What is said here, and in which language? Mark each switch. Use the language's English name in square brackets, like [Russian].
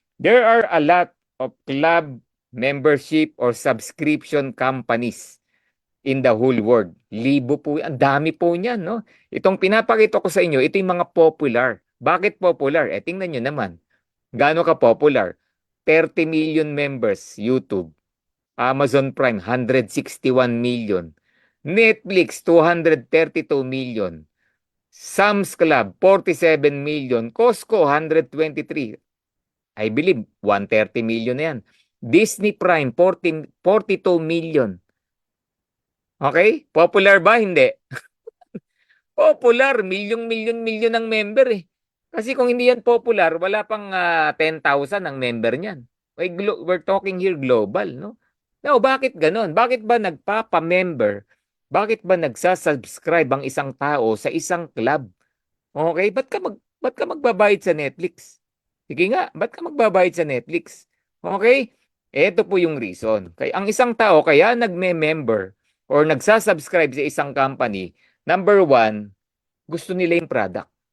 [English] There are a lot of club membership or subscription companies in the whole world. [Filipino] Libo po, ang dami po niyan, no? Itong pinapakita ko sa inyo, ito yung mga popular. Bakit popular? Tingnan nyo naman. Gaano ka popular? [English] 30 million members, YouTube. Amazon Prime, 161 million. Netflix, 232 million. Sam's Club, 47 million. Costco, 123. I believe, 130 million na yan. Disney Prime, 42 million. Okay? [Filipino] Popular ba? Hindi. Popular, milyon ang member eh. Kasi kung hindi yan popular, wala pang 10,000 ang member niyan. [English] We're talking here global, no? [Filipino] Now, bakit ganon? Bakit ba nagpapa-member? Bakit ba nagsasubscribe ang isang tao sa isang club? Okay, ba't ka magbabayad sa Netflix? Sige nga, ba't ka magbabayad sa Netflix? Okay? Ito po yung reason. Kaya ang isang tao kaya nagme-member or nagsasubscribe sa isang company, number one, gusto nila yung product.